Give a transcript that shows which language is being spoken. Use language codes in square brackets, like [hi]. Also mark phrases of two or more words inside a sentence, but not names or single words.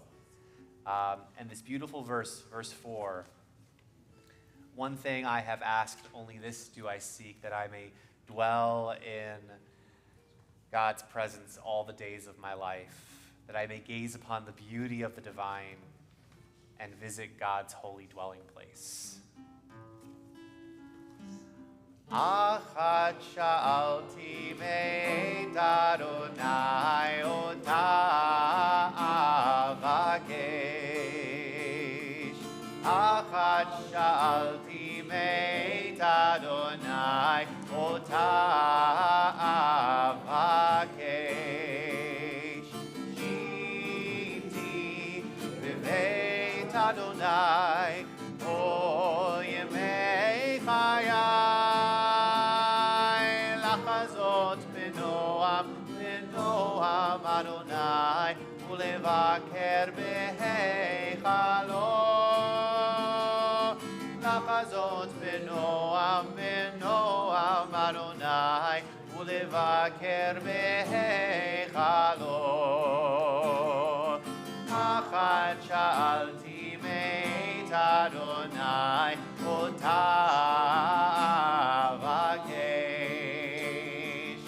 [en] And this beautiful verse 4, one thing I have asked, only this do I seek, that I may dwell in God's presence all the days of my life, that I may gaze upon the beauty of the divine and visit God's holy dwelling place. [he] אחת שאלתי מאת אדוני אותה אבקש. אחת שאלתי מאת אדוני אותה אבקש. שבתי בבית אדוני כל ימי חיי. בנעם אדוני ולבקר בהיכלו. לחזות בנעם אדוני ולבקר בהיכלו. אחת שאלתי מאת אדוני, אותה אבקש.